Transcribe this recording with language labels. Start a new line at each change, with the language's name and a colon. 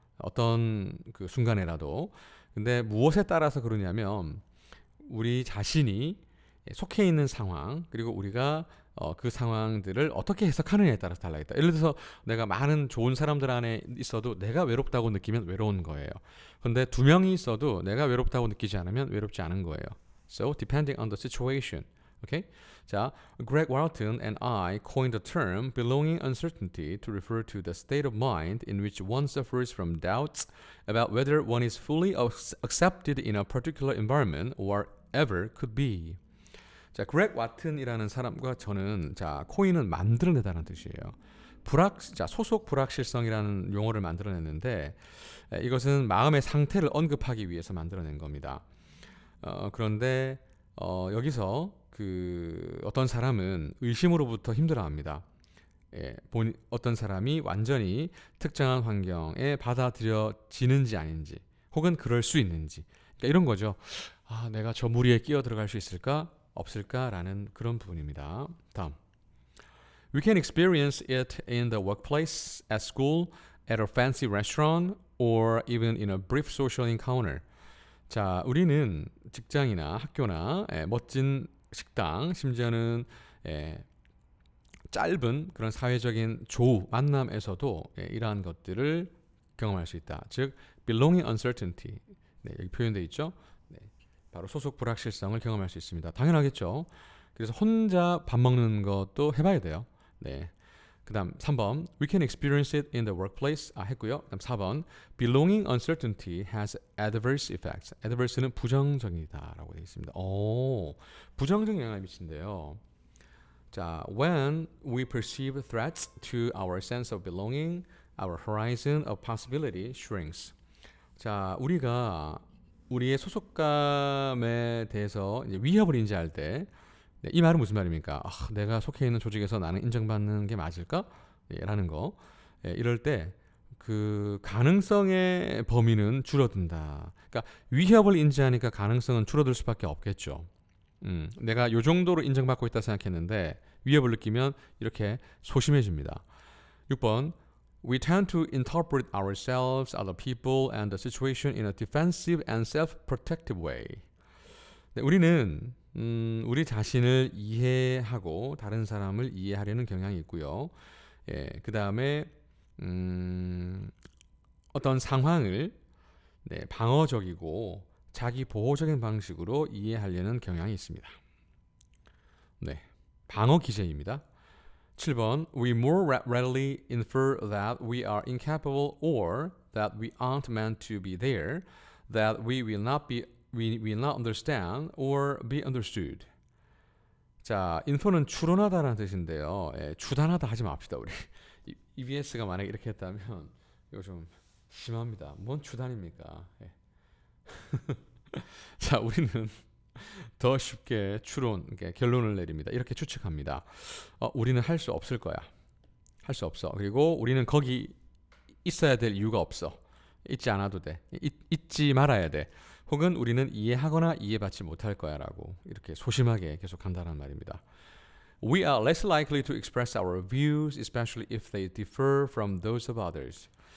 Korean: 어떤 그 순간에라도. 근데 무엇에 따라서 그러냐면 우리 자신이 속해 있는 상황 그리고 우리가 그 상황들을 어떻게 해석하느냐에 따라서 달라있다. 예를 들어서 내가 많은 좋은 사람들 안에 있어도 내가 외롭다고 느끼면 외로운 거예요. 근데 두 명이 있어도 내가 외롭다고 느끼지 않으면 외롭지 않은 거예요.
English: So depending on the situation. Okay? 자, Greg Walton and I coined the term belonging uncertainty to refer to the state of mind in which one suffers from doubts about whether one is fully accepted in a particular environment or ever could be.
Korean: 자, 그렉 와튼이라는 사람과 저는 자, 코인은 만들어내다는 뜻이에요. 자, 소속 불확실성이라는 용어를 만들어냈는데 이것은 마음의 상태를 언급하기 위해서 만들어낸 겁니다. 그런데 여기서 그 어떤 사람은 의심으로부터 힘들어합니다. 어떤 사람이 완전히 특정한 환경에 받아들여지는지 아닌지, 혹은 그럴 수 있는지, 그러니까 이런 거죠. 아, 내가 저 무리에 끼어 들어갈 수 있을까? 없을까라는 그런 부분입니다. 다음.
English: We can experience it in the workplace, at school, at a fancy restaurant, or even in a brief social encounter.
Korean: 자, 우리는 직장이나 학교나 멋진 식당, 심지어는 짧은 그런 사회적인 조우, 만남에서도 이러한 것들을 경험할 수 있다.
English: 즉, belonging uncertainty.
Korean: 네, 여기 표현되어 있죠. 네, 바로 소속 불확실성을 경험할 수 있습니다. 당연하겠죠. 그래서 혼자 밥 먹는 것도 해봐야 돼요. 네. 그 다음 3번
English: We can experience it in the workplace
Korean: 했고요. 그 다음 4번
English: Belonging uncertainty has adverse effects.
Korean: adverse는 부정적이다 라고 되어 있습니다. 부정적 영향을 미친대요.
English: 자, when we perceive threats to our sense of belonging, our horizon of possibility shrinks.
Korean: 자, 우리가 우리의 소속감에 대해서 이제 위협을 인지할 때, 이 말은 무슨 말입니까? 내가 속해 있는 조직에서 나는 인정받는 게 맞을까? 라는 거. 이럴 때 그 가능성의 범위는 줄어든다. 그러니까 위협을 인지하니까 가능성은 줄어들 수밖에 없겠죠. 내가 요 정도로 인정받고 있다 생각했는데 위협을 느끼면 이렇게 소심해집니다.
English: 6번 We tend to interpret ourselves, other people, and the situation in a defensive and self-protective way.
Korean: 네, 우리는 우리 자신을 이해하고 다른 사람을 이해하려는 경향이 있고요. 그 다음에 어떤 상황을 방어적이고 자기 보호적인 방식으로 이해하려는 경향이 있습니다. 네, 방어 기제입니다.
English: 7번 We more readily infer that we are incapable or that we aren't meant to be there, that we will not understand or be understood.
Korean: 자, infer는 추론하다라는 뜻인데요. 주단하다 하지 맙시다 우리. EBS가 만약에 이렇게 했다면 이거 좀 심합니다. 뭔 추단입니까? 자, 우리는 더 쉽게 결론을 내립니다. 이렇게 추측합니다. 우리는 할 수 없을 거야. 할 수 없어. 그리고 우리는 거기 있어야 될 이유가 없어. 있지 않아도 돼. 있지 말아야 돼. 혹은 우리는 이해하거나 이해받지 못할 거야 라고 이렇게 소심하게 계속 한다는 말입니다.
English: We are less likely to express our views, especially if they differ from those of others.